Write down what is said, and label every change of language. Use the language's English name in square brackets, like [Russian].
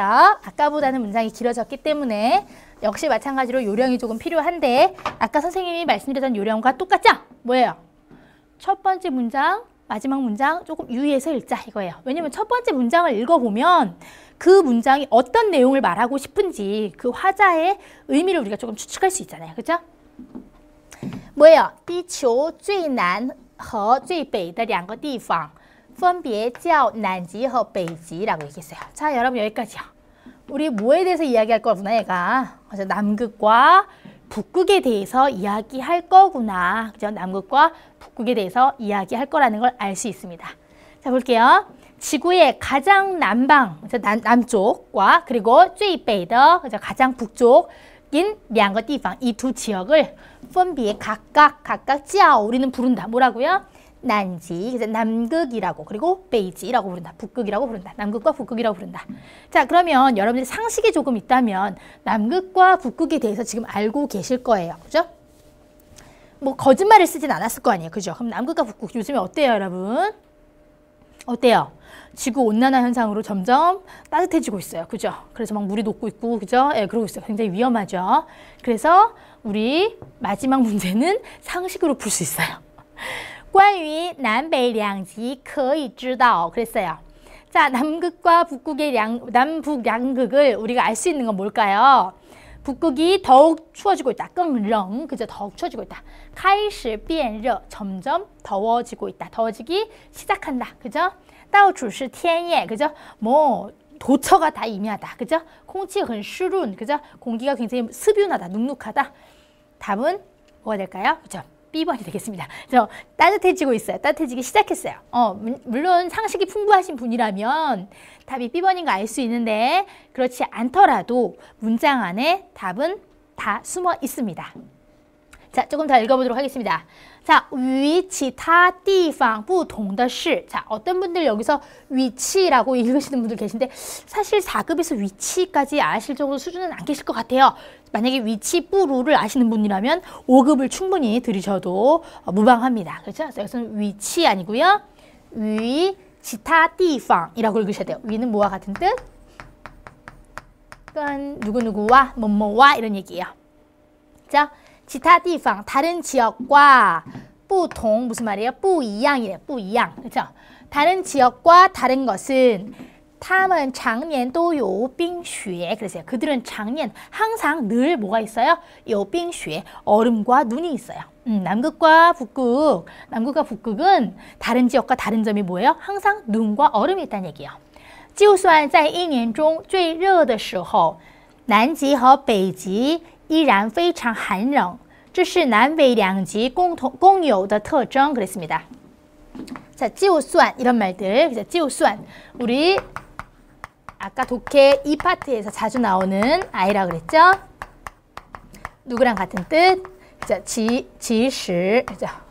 [Korean] 아까보다는 문장이 길어졌기 때문에 역시 마찬가지로 요령이 조금 필요한데 아까 선생님이 말씀드렸던 요령과 똑같죠? 뭐예요? 첫 번째 문장, 마지막 문장 조금 유의해서 읽자 이거예요. 왜냐면 첫 번째 문장을 읽어보면 그 문장이 어떤 내용을 말하고 싶은지 그 화자의 의미를 우리가 조금 추측할 수 있잖아요. 그죠? 뭐예요? [Chinese] 地球最南和最北的两个地方分别叫南极和北极 [Korean] 라고 얘기했어요. 자, 여러분 여기까지요. 우리 뭐에 대해서 이야기할 거구나 얘가. 그래서 남극과 북극에 대해서 이야기할 거구나. 그죠? 남극과 북극에 대해서 이야기할 거라는 걸 알 수 있습니다. 자, 볼게요. 지구의 가장 남방, 남쪽과 그리고 [Chinese] 最北的 [Korean] 가장 북쪽인 [Chinese] 两个地方, [Korean] 이 두 지역을 分别 각각 叫 우리는 부른다. 뭐라고요? 난지, 그래서 남극이라고 그리고 베이지라고 부른다. 북극이라고 부른다. 남극과 북극이라고 부른다. 자, 그러면 여러분들이 상식이 조금 있다면 남극과 북극에 대해서 지금 알고 계실 거예요. 그죠? 뭐 거짓말을 쓰진 않았을 거 아니에요. 그죠? 그럼 남극과 북극 요즘에 어때요, 여러분? 어때요? 지구 온난화 현상으로 점점 따뜻해지고 있어요. 그죠? 그래서 막 물이 녹고 있고, 그죠? 예, 그러고 있어요. 굉장히 위험하죠. 그래서 우리 마지막 문제는 상식으로 풀 수 있어요. [Chinese] 关于南北两极可以知道 [Korean] 그랬어요. 자, 남극과 북극의 남북 양극을 우리가 알 수 있는 건 뭘까요? 북극이 더욱 추워지고 있다. [Chinese] 更冷, [Korean] 그죠? 더욱 추워지고 있다. [Chinese] 开始变热, [Korean] 점점 더워지고 있다. 더워지기 시작한다. 그죠? [Chinese] 到处是天焰, [Korean] 그죠? 뭐 도처가 다 임야다. 그죠? [Chinese] 空气很湿润, [Korean] 그죠? 공기가 굉장히 습윤하다. 눅눅하다. 답은 뭐가 될까요? 그죠? B번이 되겠습니다. 그래서 따뜻해지고 있어요. 따뜻해지기 시작했어요. 물론 상식이 풍부하신 분이라면 답이 B번인 거 알 수 있는데 그렇지 않더라도 문장 안에 답은 다 숨어 있습니다. 자, 조금 더 읽어보도록 하겠습니다. [Chinese] 자, 与其他地方不同的是. [Korean] 자, 어떤 분들 여기서 위치라고 읽으시는 분들 계신데 사실 4급에서 위치까지 아실 정도 수준은 안 계실 것 같아요. 만약에 위치 뿌루를 아시는 분이라면 5급을 충분히 들으셔도 무방합니다. 그렇죠? 여기서는 위치 아니고요. [Chinese] 与其他地方 [Korean] 이라고 읽으셔야 돼요. 위는 뭐와 같은 뜻? 跟누구누구와 뭐뭐와 이런 얘기예요. 자, [Chinese] 其他地方 [Korean] 다른 지역과 不同 무슨 말이에요? [Chinese] 不一样 [Korean] 이래요. 不一样.그렇죠? 다른 지역과 다른 것은 [Chinese] 他们常年都有冰雪. [Korean] 그래서요. 그들은 常年 항상 늘 뭐가 있어요? [Chinese] 有冰雪 [Korean] 얼음과 눈이 있어요. 남극과 북극은 다른 지역과 다른 점이 뭐예요? 항상 눈과 얼음이 있다는 얘기예요. [Chinese] 就算在一年中最热的时候，南极和北极依然非常寒冷。这是南北两极共有的特征. [Korean] 그랬습니다. 자, 就算 이런 말들. 그래서 就算 우리 아까 독해 이 파트에서 자주 나오는 아이라고 그랬죠? 누구랑 같은 뜻? 그죠? 即使 그죠?